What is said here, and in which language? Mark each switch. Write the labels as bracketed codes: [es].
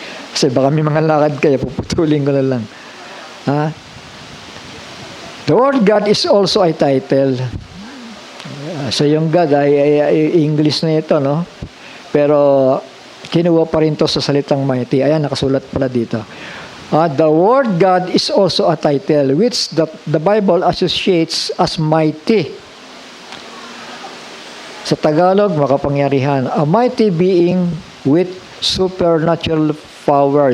[tl] Kasi baka may mga lakad kayo, puputulin ko na lang. Ha? [en] The word God is also a title. [tl] So yung God ay English na ito, no? Pero kinuha pa rin to sa salitang mighty. Ayan, nakasulat pala dito. [en] The word God is also a title which the Bible associates as mighty. [tl] Sa Tagalog, makapangyarihan. [en] A mighty being with supernatural power.